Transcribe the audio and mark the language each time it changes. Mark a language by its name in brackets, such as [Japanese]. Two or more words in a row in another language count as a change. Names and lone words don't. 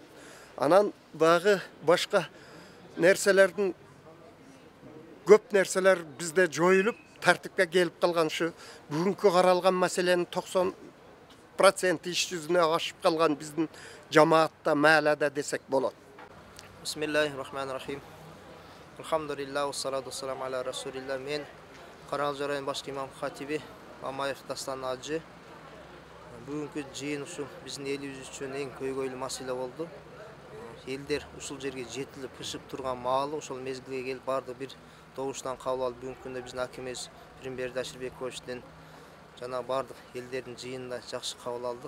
[Kyrgyz] Анан дагы башка нерселердин көп нерселер бизде жоюлуп, тартипке келип калган. Ушу бүгүнкү каралган маселенин 90% иш жүзүнө ашып калган биздин жамаатта, маалада десек болот. [Arabic] بسم الله الرحمن الرحيم. الحمد لله والصلاة والسلام على رسول الله. [Kyrgyz] Мен Карагал район башкы имам хатиби Мамаев Дастан Ажы. Бүгүнкү жыйын ушу биздин элибиз үчүн эң көйгөйлүү маселе болду. Элдер ушул жерге жетилип пышып турган маалы ошол мезгилге келип барды бир добуштан кабыл алып, бүгүнкү күндө биздин акимибиз Пиринберди Аширбековичтен жана бардык элдердин жыйынында жакшы кабыл алдык.